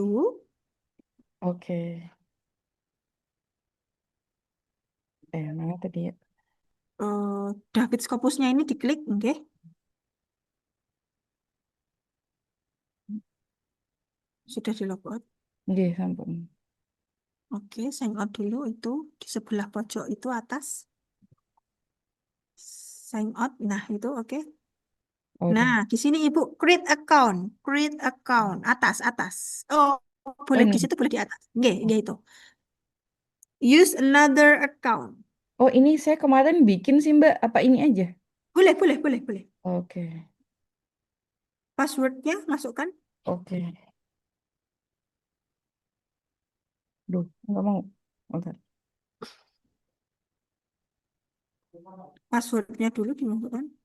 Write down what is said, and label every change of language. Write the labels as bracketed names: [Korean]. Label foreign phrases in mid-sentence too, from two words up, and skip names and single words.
[Indonesian] Oke. Mana tadi ya? David Scopusnya ini diklik, oke. Sudah di [English] log out. [Indonesian] Nggih, sampun. Oke, [English] sign out [Indonesian] dulu itu di sebelah pojok itu atas. [English] Sign out, [Indonesian] nah itu oke. Oh, Nah, di sini Ibu [English] create account, [Indonesian] atas. Oh, boleh di ini. situ, boleh di atas. Nggih itu. [English] Use another account. [Indonesian] Oh, ini saya kemarin bikin sih Mbak, apa ini aja? Boleh. Oke. Passwordnya masukkan. Oke. Duh, nggak mau. Bentar. Passwordnya dulu dimasukkan.